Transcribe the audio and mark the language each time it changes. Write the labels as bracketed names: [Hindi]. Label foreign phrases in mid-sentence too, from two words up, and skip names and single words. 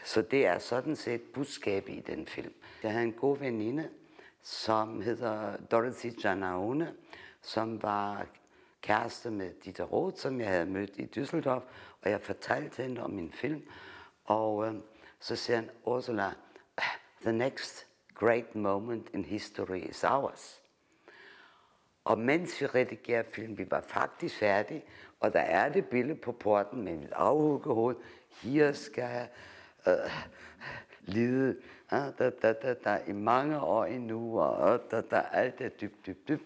[Danish] Så det er sådan set budskabet i den film. Jeg havde en god veninde, som hedder Dorothy Giannaone, som var kæreste med Dieter Roth, som jeg havde mødt i Düsseldorf, og jeg fortalte hende om min film. Og så siger han, Ursula, [English] the next great moment in history is ours. [Danish] Og mens vi redigerer film, vi var faktisk færdige, og der er det billede på porten med mit afhugget hoved. Her skal jeg lide i mange år endnu, og alt er dybt.